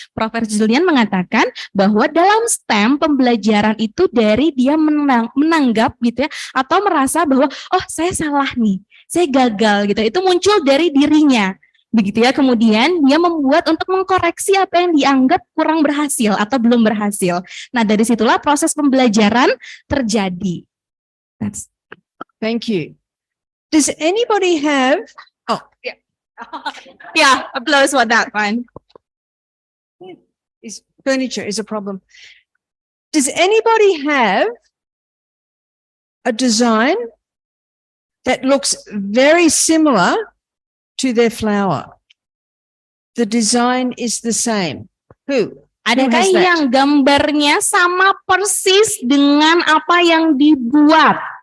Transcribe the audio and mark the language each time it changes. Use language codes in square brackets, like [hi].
[id] Profesor Julian mengatakan bahwa dalam STEM pembelajaran itu dari dia menanggap gitu ya, atau merasa bahwa oh saya salah nih, saya gagal gitu, itu muncul dari dirinya begitu ya. Kemudian dia membuat untuk mengkoreksi apa yang dianggap kurang berhasil atau belum berhasil. Nah, dari situlah proses pembelajaran terjadi. [en] Thank you. Does anybody have, oh, yeah. Yeah, applause for that one. Furniture is a problem. Does anybody have a design that looks very similar to their flower? The design is the same. Who? [id] Adakah yang gambarnya sama persis dengan apa yang dibuat?